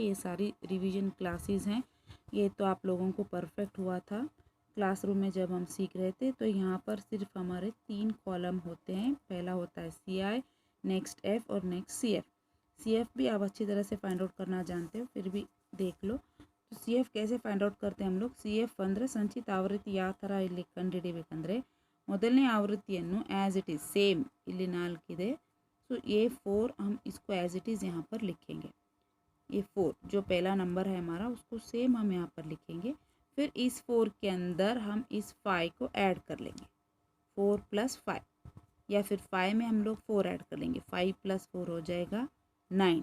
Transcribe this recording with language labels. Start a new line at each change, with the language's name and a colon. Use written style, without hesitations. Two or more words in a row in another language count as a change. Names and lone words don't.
Hindi: ये सारी
English: revision classes
Hindi: हैं, ये तो आप लोगों को परफेक्ट हुआ था क्लासरूम में जब हम सीख रहे थे। तो यहाँ पर सिर्फ हमारे 3 कॉलम होते हैं। पहला होता है सी आई, नेक्स्ट एफ और नेक्स्ट सी एफ। सी एफ भी आप अच्छी तरह से
English: find out
Hindi: करना जानते हो, फिर भी देख लो। तो ಸಿ ಎಫ್ कैसे फाइंड आउट करते हैं हम लोग।
Kannada: ಸಿ ಎಫ್ ಅಂದರೆ ಸಂಚಿತ ಆವೃತ್ತಿ ಯಾವ ಥರ ಇಲ್ಲಿ ಕಂಡುಹಿಡಿಯಬೇಕಂದ್ರೆ, ಮೊದಲನೇ ಆವೃತ್ತಿಯನ್ನು
English: as it is same,
Kannada: ಇಲ್ಲಿ 4 ಇದೆ।
Hindi: सो ये 4 हम इसको
English: as it is
Hindi: यहाँ पर लिखेंगे। ये 4 जो पहला नंबर है हमारा, उसको सेम हम यहाँ पर लिखेंगे। फिर इस 4 के अंदर हम इस 5 को ऐड कर लेंगे, 4 + 5, या फिर 5 में हम लोग 4 ऐड कर लेंगे, 5 + 4 हो जाएगा 9।